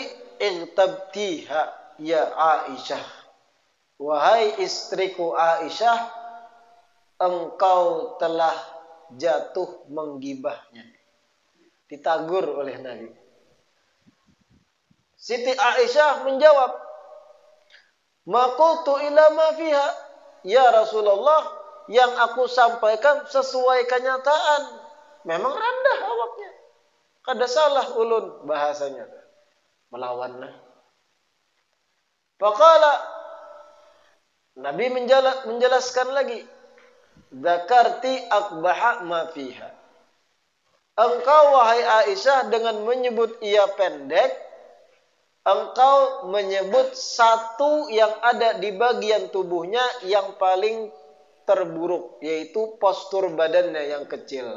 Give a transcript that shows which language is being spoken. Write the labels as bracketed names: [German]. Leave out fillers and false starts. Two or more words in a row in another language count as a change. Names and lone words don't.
[Arabic] اغتبتها يا عائشة. [Indonesian] Wahai istriku Aisyah, engkau telah jatuh menggibahnya. Ditagur oleh Nabi. Siti Aisyah menjawab, [Arabic] ما قلت إلا ما فيها. [Indonesian] Ya Rasulullah, yang aku sampaikan sesuai kenyataan. [Banjar] Memang rendah awaknya. Kada salah ulun bahasanya. [Indonesian] Melawanlah. Faqala, Nabi menjelaskan lagi. [Arabic] ذكرت أقبح ما فيها. [Indonesian] Engkau wahai Aisyah dengan menyebut ia pendek, engkau menyebut satu yang ada di bagian tubuhnya yang paling terburuk, yaitu postur badannya yang kecil.